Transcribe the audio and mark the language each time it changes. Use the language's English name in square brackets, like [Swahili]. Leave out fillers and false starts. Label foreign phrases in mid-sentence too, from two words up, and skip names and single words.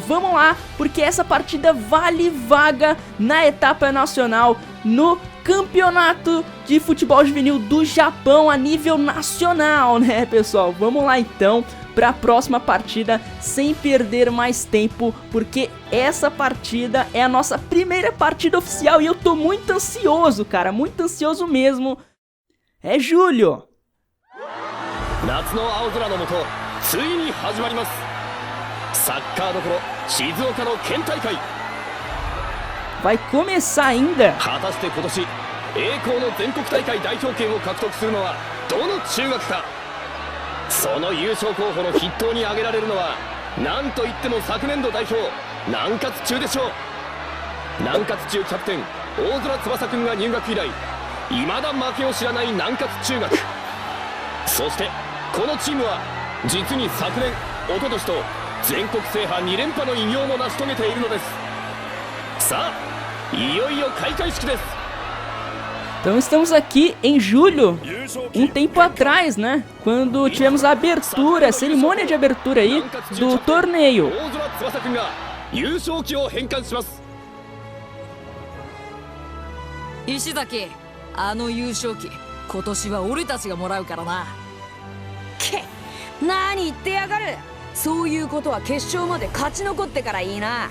[Portuguese] Vamos lá, porque essa partida vale vaga na etapa nacional no Campeonato de Futebol Juvenil do Japão a nível nacional, né pessoal? Vamos lá então para a próxima partida sem perder mais tempo, porque essa partida é a nossa primeira partida oficial e eu tô muito ansioso, cara, muito ansioso mesmo. É julho! [Japanese] 夏の青空の下、ついに始まります。サッカーどころ静岡の県大会。 [Portuguese] Vai começar ainda. [Japanese] 果たして今年栄光の全国大会代表権を獲得するのはどの中学か。その優勝候補の筆頭に挙げられるのは何といっても昨年度代表南葛中でしょう。南葛中キャプテン大空翼くんが入学以来未だ負けを知らない南葛中学。そしてこのチームは実に昨年、一昨年と全国制覇2連覇の偉業も成し遂げているのです。さあ、いよいよ開会式です。 [Portuguese] Então estamos aqui em julho, um tempo atrás, né? Quando tivemos a abertura, a cerimônia de abertura aí do torneio. [Japanese] 大空翼くんが優勝旗を返還します。石崎、あの優勝旗今年は俺たちがもらうからな。け、何言ってやがる。そういうことは決勝まで勝ち残ってからいいな。